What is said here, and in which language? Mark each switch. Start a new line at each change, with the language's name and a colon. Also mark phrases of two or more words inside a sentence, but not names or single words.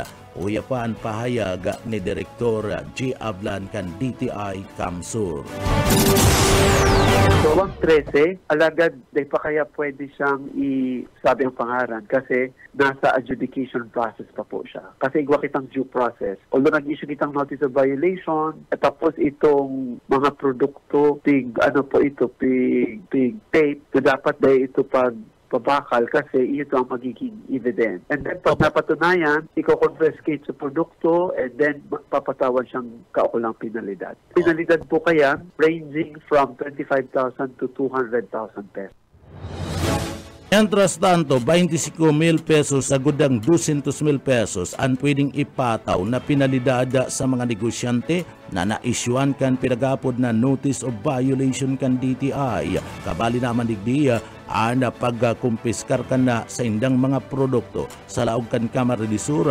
Bikol: Uya pa ang pahayag ni Direktor G. Avlan kan DTI Camsur. So, ang 13, alagad, di pa kaya pwede siyang isabi ang pangaran kasi nasa
English: adjudication process
Bikol: pa po siya. Kasi igwa kitang
English: due process.
Bikol: Although nag-issue kitang
English: notice of violation,
Bikol: at tapos itong mga produkto, pig tape, na dapat dahil ito pabakal kasi ito ang magiging evidence.
English: And then
Bikol: pag napatunayan, i-confiscate sa produkto
English: and then
Bikol: papatawan siyang kaukulang penalidad. Penalidad po kaya
English: ranging from
Bikol: 25,000
English: to 200,000 pesos.
Spanish: Mientras tanto,
Bikol: 25,000 pesos sa gudang 200,000 pesos ang pwedeng ipataw na penalidad sa mga negosyante na naisyuan kan pinagapod na
English: notice of violation
Bikol: kan DTI. Kabali naman digdiya ang pagkumpiskar kan na sa indang mga produkto sa laog kan Camarines Sur.